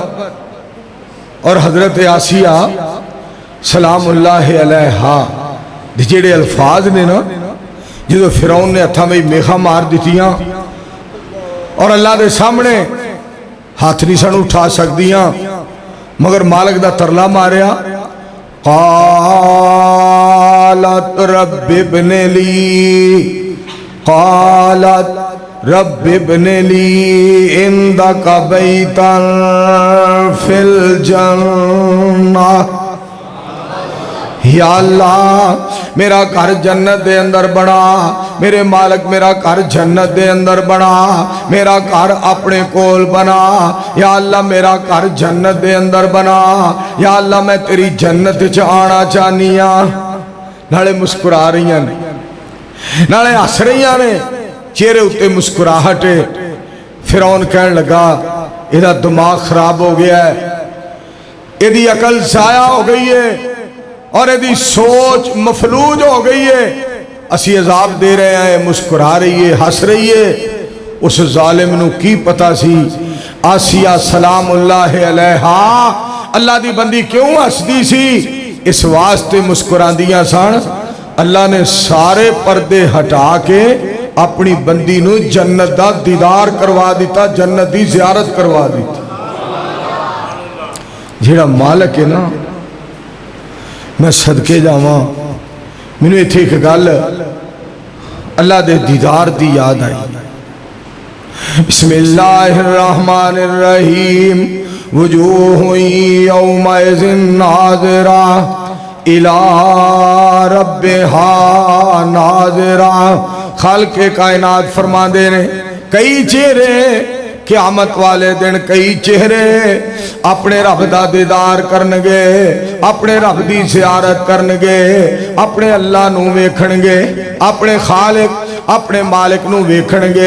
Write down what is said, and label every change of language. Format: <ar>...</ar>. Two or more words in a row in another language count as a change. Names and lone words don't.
<pa>اور حضرت آسیہ</pa> <ar>سلام الله عليها</ar> <pa>جیڑے الفاظ نے نا، جو فرعون نے ہتھاں میں میخاں مار دتیاں اور اللہ کے سامنے ہاتھ نہیں سن اٹھا سکدیاں، مگر مالک دا ترلا ماریا</pa> <ar>قالت رب ابن لي، قالت رب ابن لي عندك بيتا في الجنة.</ar> <pa>یا اللہ میرا گھر جنت دے اندر بنا، میرے مالک میرا گھر جنت دے اندر بنا، میرا گھر اپنے کول بنا. یا اللہ میرا گھر جنت دے اندر بنا. یا اللہ میں تیری جنت چ آنا چاہنی ہاں. نالے مسکرا رہی نے، نالے ہس رہی نے، چہرے اتے مسکراہٹ ہے. فرعون کہن لگا ایہدا دماغ خراب ہو گیا ہے، ایہدی عقل ضائع ہو گئی ہے اور یدی سوچ مفلوج ہو گئی ہے. اسی عذاب دے رہے ہیں، مسکرا رہی ہے، ہس رہی ہے. اس ظالم نوں کی پتا سی آسیہ</pa> <ar>سلام الله عليها</ar> <pa>اللہ دی بندی کیوں ہسدی سی، اس واسطے مسکراندیاں سن. اللہ نے سارے پردے ہٹا کے اپنی بندی نوں جنت دا دیدار کروا دتا، جنت دی زیارت کروا دی. جیڑا مالک ہے نا، میں صدقے جاواں، مینوں ایتھے اک گل اللہ دے دیدار دی یاد آئی.</pa> <ar>بسم الله الرحمن الرحيم وجوه يومئذ ناضرة إلى ربها ناظرة.</ar> <pa>خالق کائنات فرماتے نے کئی چہرے قیامت والے دن کئی چہرے اپنے رب دا دیدار کرنگے، اپنے رب دی زیارت کرنگے، اپنے اللہ نوں ویکھنگے، اپنے خالق اپنے مالک نوں ویکھنگے.</pa>